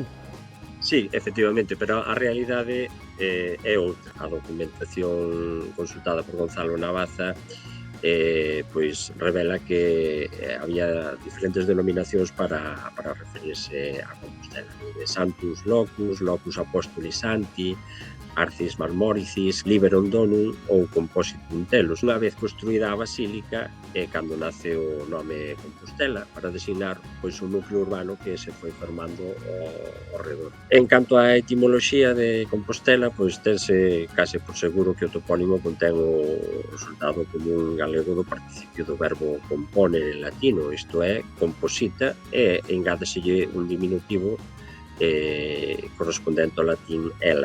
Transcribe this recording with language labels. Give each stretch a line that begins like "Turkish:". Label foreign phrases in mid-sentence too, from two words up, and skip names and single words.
Galician: Sí, efectivamente, pero a realidade é outra. A documentación consultada por Gonzalo Navaza pois revela que había diferentes denominacións para referirse a Compostela, de Santus Locus, Locus Apostoli Santi, Arcis Marmoricis, Liberum Donum ou Compositum Telos. Unha vez construída a basílica é cando nace o nome Compostela para designar pois un núcleo urbano que se foi formando ao redor. En canto á etimoloxía de Compostela, pois tense case por seguro que o topónimo contén o resultado común galego do participio do verbo componer en latino, isto é, composita, e engádeselle un diminutivo correspondente ao latín ela.